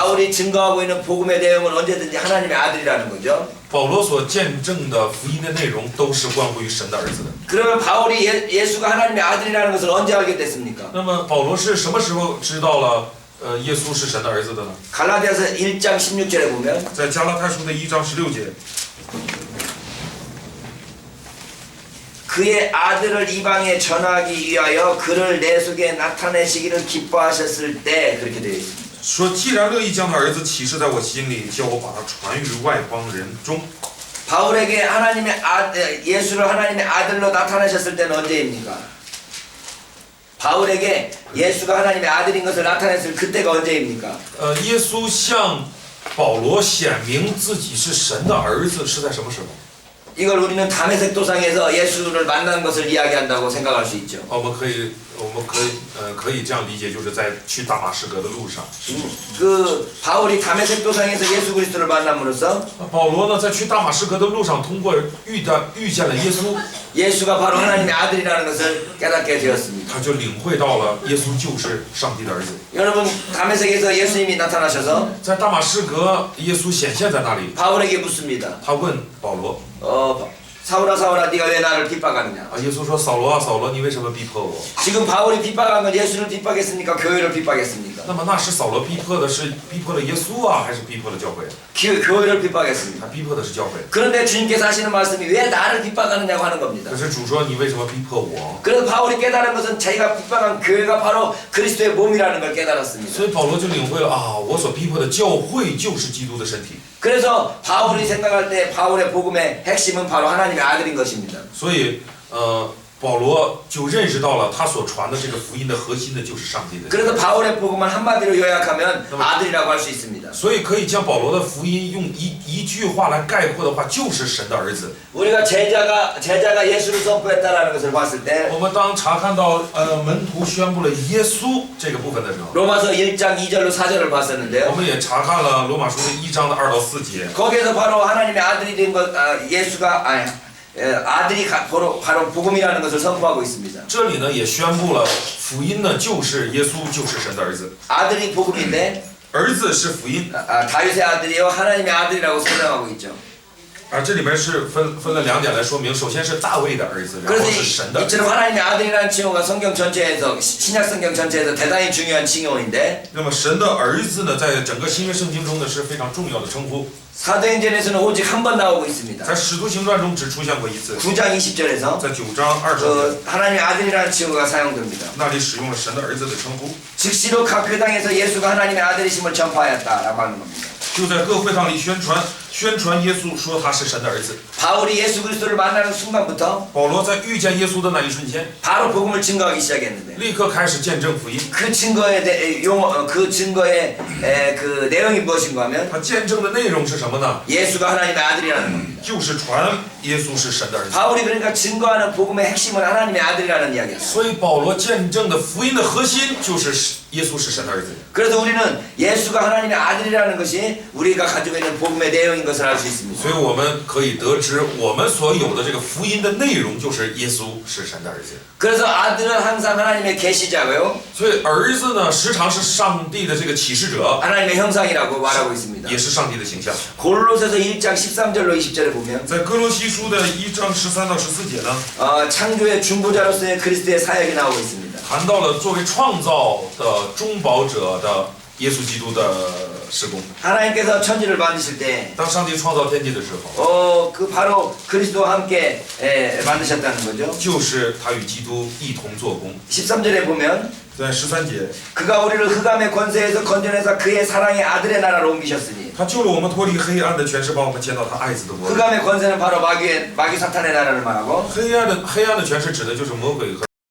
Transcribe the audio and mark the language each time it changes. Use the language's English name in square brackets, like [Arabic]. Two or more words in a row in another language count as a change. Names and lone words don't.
[Korean] 바울이 증거하고 있는 복음의 내용은 언제든지 하나님의 아들이라는 거죠. [Chinese] 保罗所见证的福音的内容都是关乎于神的儿子的。 [Korean] 그러면 바울이 예수가 하나님의 아들이라는 것을 언제 알게 됐습니까? [Chinese] 那么保罗是什么时候知道了耶稣是神的儿子的呢？ [Korean] 갈라디아서 1장 16절에 보면 [Chinese] 在加拉太书的1章16节， [Korean] 그의 아들을 이방에 전하기 위하여 그를 내 속에 나타내시기를 기뻐하셨을 때 그렇게 되어 있습니다. [Chinese] 说既然乐意将他儿子启示在我心里，叫我把他传于外邦人中。 [Korean] 바울에게 예수를 하나님의 아들로 나타내셨을 때는 언제입니까? 바울에게 예수가 하나님의 아들인 것을 나타냈을 그때가 언제입니까? [Chinese] 耶稣向保罗显明自己是神的儿子是在什么时候？ [Korean] 이걸 우리는 다메섹 도상에서 예수를 만난 것을 이야기한다고 생각할 수 있죠. [Chinese] 我们可以这样理解，就是在去大马士革的路上。 [Korean] 그 바울이 다메섹 도상에서 예수 그리스도를 만남으로써 [Chinese] 保罗呢，在去大马士革的路上，通过遇见了耶稣， [Korean] 예수가 바로 하나님의 아들이라는 것을 깨닫게 되었습니다. [Chinese] 他就领会到了耶稣就是上帝的儿子。 [Korean] 여러분 다메섹에서 예수님이 나타나셔서 [Chinese] 在大马士革，耶稣显现在那里， [Korean] 바울에게 묻습니다. [Chinese] 他问保罗 [Korean] 사울아 사울아 네가 왜 나를 핍박하느냐? [Chinese] 耶稣说：“扫罗啊，扫罗，你为什么逼迫我？” [Korean] 지금 바울이 핍박한 건 예수를 핍박했습니까? 교회를 핍박했습니까? [Chinese] 那么那是扫罗逼迫的是逼迫了耶稣啊，还是逼迫了教会？ [Korean] 교회를 핍박했습니다. [Chinese] 他逼迫的是教会。 [Korean] 그런데 주님께서 하시는 말씀이 왜 나를 핍박하느냐고 하는 겁니다. [Chinese] 可是主说：“你为什么逼迫我 [Korean] 그래서 바울이 깨달은 것은 자기가 핍박한 교회가 바로 그리스도의 몸이라는 걸 ？” 깨달았습니다. [Chinese] 所以保罗就领会了啊，我所逼迫的教会就是基督的身体。 [Korean] 그래서 바울이 생각할 때 바울의 복음의 핵심은 바로 하나님의 아들인 것입니다. [Chinese] 所以保罗就认识到了他所传的这个福音的核心的就是上帝的。 [Korean] 그래서 바울의 복음은 한마디로 요약하면 아들이라고 할 수 있습니다. [Chinese] 所以可以将保罗的福音用一句话来概括的话，就是神的儿子。 [Korean] 우리가 제자가 예수를 선포했다라는 것을 봤을 때 [Chinese] 我们当查看到门徒宣布了耶稣这个部分的时候， [Korean] 로마서 1장 2절로 4절을 [Chinese] 我 [Korean] 봤었는데요. [Chinese] 们也查看了罗马书的1章的2到4节。 [Korean] 거기에서 바로 하나님의 아들이 된 것, 아들이 바로 복음이라는 것을 선포하고 있습니다. [Chinese] 这里呢也宣布了福音呢就是耶稣就是神的儿子， [Korean] 아들이 복음인데 [Chinese] 儿子是福音。 [Korean] 다윗의 아들이요 하나님의 아들이라고 설명하고 있죠. [Chinese] 这里面是分了2点来说明，首先是大卫的儿子，然后 [Korean] 그래서 [Chinese] 是神的儿子。 [Korean] 이처럼 하나님의 아들이라는 칭호가 성경 전체에서 신약 성경 전체에서 대단히 중요한 칭호인데 [Chinese] 那么神的儿子呢，在整个新约圣经中呢是非常重要的称呼， [Korean] 사도행전에서는 오직 한 번 나오고 있습니다. [Chinese] 在使徒行传中只出现过一次， [Korean] 9장 20절에서 [Chinese] 在9章20节 [Korean] 하나님의 아들이라는 칭호가 사용됩니다. [Chinese] 那里使用了神的儿子的称呼， [Korean] 즉시로 각 회당에서 예수가 하나님의 아들이심을 전파하였다라고 하는 겁니다. [Chinese] 就在各会堂里宣传耶稣，说他是神的儿子。 [Korean] 바울이 예수 그리스도를 만나는 순간부터 [Chinese] 保罗在遇见耶稣的那一瞬间， [Korean] 바로 복음을 증거하기 시작했는데 [Chinese] 立刻开始见证福音。 [Korean] 그 증거의 그 내용이 무엇인가 하면 [Chinese] 他见证的内容是什么呢？ [Korean] 예수가 하나님의 아들이라는 겁니다. [Chinese] 就是传耶稣是神的儿子。 [Korean] 바울이 그러니까 증거하는 복음의 핵심은 하나님의 아들이라는 이야기였어요. [Chinese] 所以保罗见证的福音的核心就是耶稣是神的儿子。 [Korean] 그래서 우리는 예수가 하나님의 아들이라는 것이 우리가 가지고 있는 복음의 내용인 것을 알 수 있습니다. [Chinese] 所以我们可以得知，我们所有的这个福音的内容就是耶稣是神的儿子。 [Korean] 그래서 아들은 항상 하나님의 계시자고요. [Chinese] 所以儿子呢，时常是上帝的这个启示者， [Korean] 하나님의 형상이라고 말하고 있습니다. [Chinese] 也是上帝的形象。 [Korean] 골로새서 1장 13절로 20절에 보면 [Chinese] 在哥罗西书的1章13到14节呢， [Korean] 창조의 중보자로서의 그리스도의 사역이 나오고 있습니다. [Chinese] 谈到了作为创造的中保者的耶稣基督的施工。 [Korean] 하나님께서 천지를 만드실 때 [Chinese] 当上帝创造天地的时候， [Korean] 그 바로 그리스도와 함께 만드셨다는 거죠. [Chinese] 就是他与基督一同做工。 [Korean] 13절에 보면 [Chinese] 在13节， [Korean] 그가 우리를 흑암의 권세에서 건져내서 그의 사랑의 아들의 나라로 옮기셨으니 [Chinese] 他救了我们脱离黑暗的权势，把我们迁到他爱子的国里。 [Korean] 흑암의 권세는 바로 마귀 사탄의 나라를 말하고 [Chinese] 黑暗的权势指的就是魔鬼和